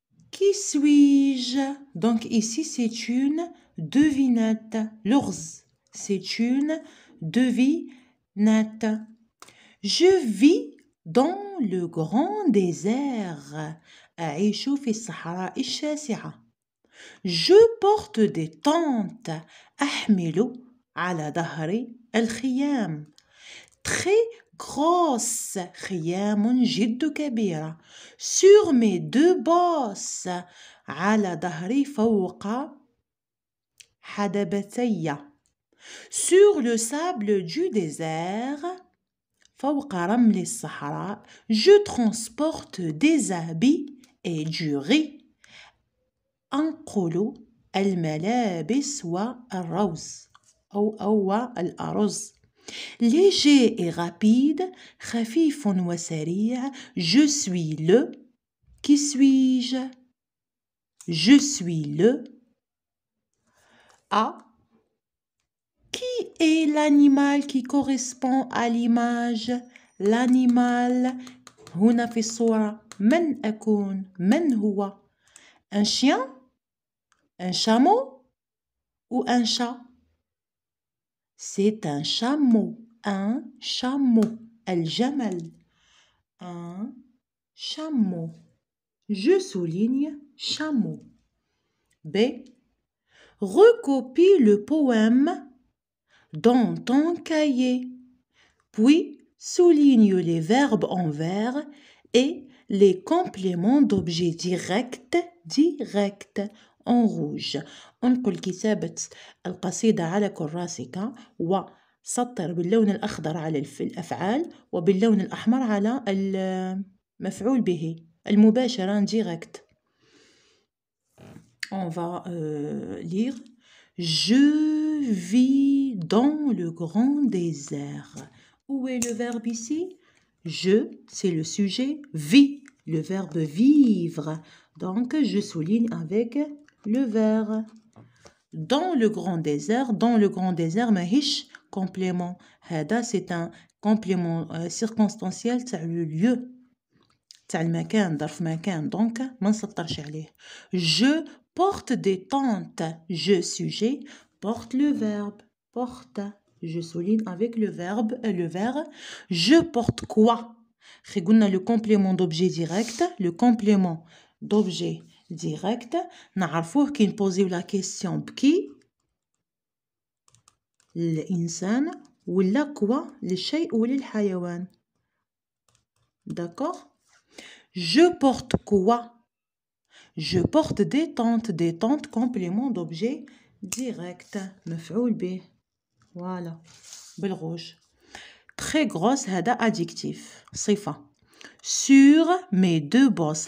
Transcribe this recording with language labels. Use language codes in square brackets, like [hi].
[fr] Qui suis-je? Donc ici c'est une devinette. L'ours. C'est une devinette. Je vis dans le grand désert. [ar] أعيش في الصحراء الشاسعة. [fr] Je porte des tentes. [ar] أحمل على ظهري الخيام. [fr] Très grosse. [ar] خيام جد كبيرة. [fr] Sur mes deux bosses. [ar] على ظهري فوق حدبتي. [fr] Sur le sable du désert, [ar] فوق رمل الصحراء, [fr] je transporte des habits et du riz. [ar] أنقل الملابس والرز أو الأرز. [fr] Léger et rapide, [ar] خفيف وسريع, [fr] je suis le. Qui suis-je? Je suis le. A. Qui est l'animal qui correspond à l'image? L'animal. [ar] هنا في الصورة من أكون؟ من هو؟ [fr] Un chien? Un chameau? Ou un chat? C'est un chameau. Un chameau. الجمل. Un chameau. Je souligne chameau. B. Recopie le poème dans ton cahier, puis souligne les verbes en vert et les compléments d'objets directs en rouge. [ar] انقل كتابة القصيدة على كراسك وسطر باللون الأخضر على الأفعال وباللون الأحمر على المفعول به المباشر direct. [fr] On va lire. Je vis dans le grand désert. Où est le verbe ici? Je, c'est le sujet. Vis, le verbe vivre. Donc, je souligne avec le verbe. Dans le grand désert, ماهيش complément. هذا c'est un complément circonstanciel تاع le lieu. [ar] تاع المكان, ظرف مكان. Donc, ما نسطرش عليه. [fr] Je porte des tentes. Je sujet porte le verbe. Porte. Je souligne avec le verbe. Je porte quoi? قلنا le complément d'objet direct. Le complément d'objet direct. [ar] نعرفوه كي نبوزيو [fr] la question [ar] بكي الإنسان ولا كوا للشيء ولا الحيوان. [fr] D'accord? Je porte quoi? Je porte des tentes complément d'objet direct. [ar] مفعول به. Voilà. بالrouge. [fr] Très grosse, هذا adjectif. صفة. Sur mes deux bosses.